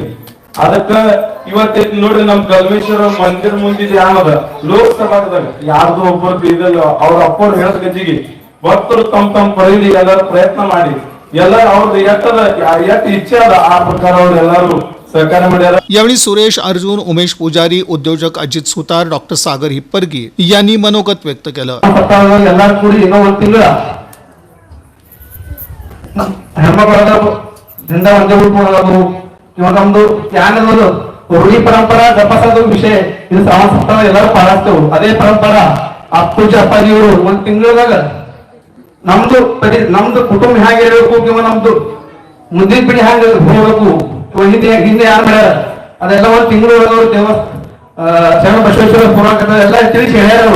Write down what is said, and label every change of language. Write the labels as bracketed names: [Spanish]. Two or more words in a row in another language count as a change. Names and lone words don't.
[Kannada] ಅದಕ್ಕ ಇವತ್ತು ನೋಡ್ರಿ ನಮ್ ಕಲ್ಮೇಶ್ವರ ಮಂದಿರ ಮುಂದಿದೆ ಯಾನದ ಲೋಕಸಭಾದಾಗ ಯಾರ್ದು ಒಬ್ಬರು ಇದಲ್ಲ, ಅವ್ರ ಅಪ್ಪರು ಹೇಳದ ಗಜ್ಜಿಗೆ ಭಕ್ತರು ತಮ್ಮ ಪರಿಧಿ ಎಲ್ಲರೂ ಪ್ರಯತ್ನ ಮಾಡಿ ಎಲ್ಲರೂ ಅವ್ರದ್ದು ಎಷ್ಟ ಇಚ್ಛೆ ಅದ ಆ ಪ್ರಕಾರ ಅವ್ರು ಎಲ್ಲರೂ सहकार्य ಮಾಡ್ಯಾರ। [Marathi] यावेळी सुरेश अर्जुन, उमेश पुजारी, उद्योजक अजित सुतार, डॉक्टर सागर हिप्परगी यांनी मनोगत व्यक्त केलं। [Kannada] ಎಲ್ಲರೂ ಕೂಡಿ ಏನೋ ಒಂದು ತಿಂಗಳ ಹೆಮ್ಮದಿಂದ ಒಂದೇ ಉಳ್ಕೊಳ್ಳೋದು, ಇವಾಗ ನಮ್ದು ಯಾನದು ರೂಢಿ ಪರಂಪರಾ ಜಪಸೋದು ವಿಷಯ, ಇದು ಶ್ರಾವಣ ಸಪ್ತಾಹ ಎಲ್ಲರೂ ಪಾಲಿಸ್ತೇವೆ। ಅದೇ ಪರಂಪರಾ ಅಪ್ಪುಜ ಅಪ್ಪಾಜಿಯವರು ಒಂದು ತಿಂಗಳದಾಗ ನಮ್ದು ಕುಟುಂಬ ಹೇಗಿರ್ಬೇಕು, ಕಿಂವ ನಮ್ದು ಮುಂದಿನ ಪೀಳಿ ಹ್ಯಾಂಗ ಹೋಗ್ಬೇಕು, ಹಿಂದೆ ಯಾರು ಮಾಡ್ಯಾರ ಅದೆಲ್ಲ ಒಂದು ತಿಂಗಳು ಶರಣ ಬಸವೇಶ್ವರ ಪುರಾಣ ಎಲ್ಲ ತಿಳಿಸಿ ಹೇಳ್ಯಾರ ಅವರು।